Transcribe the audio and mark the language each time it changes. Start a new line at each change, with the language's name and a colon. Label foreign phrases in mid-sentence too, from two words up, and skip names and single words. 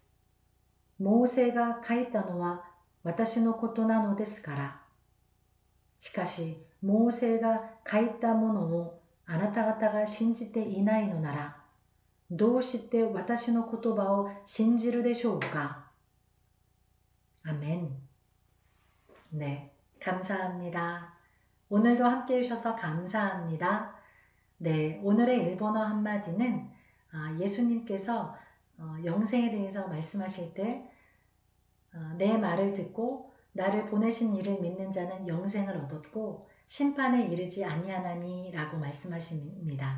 Japanese: モーセが書いたのは私のことなのですから。しかし、モーセが書いたものをあなた方が信じていないのなら、どうして私の言葉を信じるでしょうか。아멘.
Korean: 네, 감사합니다. 오늘도 함께 해주셔서 감사합니다. 네, 오늘의 일본어 한마디는 예수님께서 영생에 대해서 말씀하실 때 내 말을 듣고 나를 보내신 이를 믿는 자는 영생을 얻었고 심판에 이르지 아니하나니 라고 말씀하십니다.